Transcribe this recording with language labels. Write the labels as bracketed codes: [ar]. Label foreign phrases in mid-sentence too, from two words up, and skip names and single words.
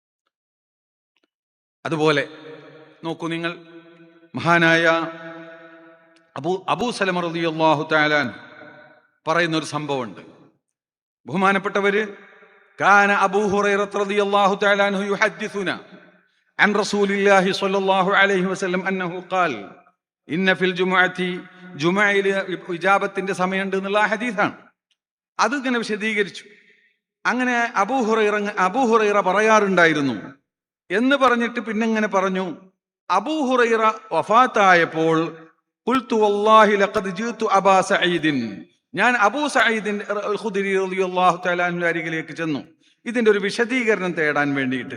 [ml] അതുപോലെ നോക്കൂ നിങ്ങൾ, മഹാനായ അബൂ സലമ [ar] رضي الله تعالى [ml] പറയുന്ന ഒരു സംഭവമുണ്ട്. [ar] ബഹുമാനപ്പെട്ടവര് كان أبو هريرة رضي الله تعالى عنه يحدثنا عن رسول الله صلى الله عليه وسلم أنه قال إن في الجمعة [ml] ജുമഅയിൽ ഇജാബത്തിന്റെ സമയമുണ്ട് എന്നുള്ള ഹദീസാണ്. അത് ഇങ്ങനെ വിശദീകരിച്ചു. അങ്ങനെ അബൂ ഹുറൈറ പറയാറുണ്ടായിരുന്നു എന്ന് പറഞ്ഞിട്ട് പിന്നെ ഇങ്ങനെ പറഞ്ഞു, അബൂ ഹുറൈറ വഫാത്തായപ്പോൾ [ar] قلت والله لقد جئت أبا سعيد, [ml] ഞാൻ അബൂ സഈദിൻ ഖുദരി [ar] رضي الله تعالى عنه [ml] അരികിലേക്ക് ചെന്നു ഇതിന്റെ ഒരു വിശദീകരണം തേടാൻ വേണ്ടിയിട്ട്.